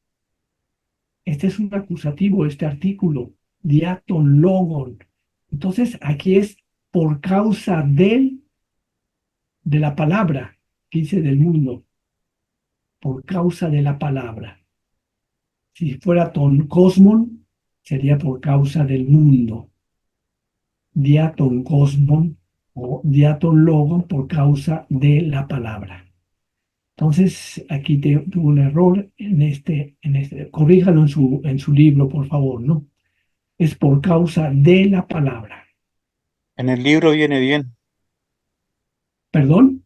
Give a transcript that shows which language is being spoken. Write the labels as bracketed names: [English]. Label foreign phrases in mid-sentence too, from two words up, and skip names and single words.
[Spanish] Este es un acusativo, este artículo, diatologon. Entonces, aquí es por causa de la palabra, que dice del mundo, por causa de la palabra. Si fuera [Greek] τὸν κόσμον, [Spanish] sería por causa del mundo. [Greek] διὰ τὸν κόσμον [Spanish] o [Greek] διὰ τὸν λόγον [Spanish] por causa de la palabra. Entonces, aquí tuvo un error corríjalo en su libro, por favor, ¿no? Es por causa de la palabra. En el libro viene bien. ¿Perdón?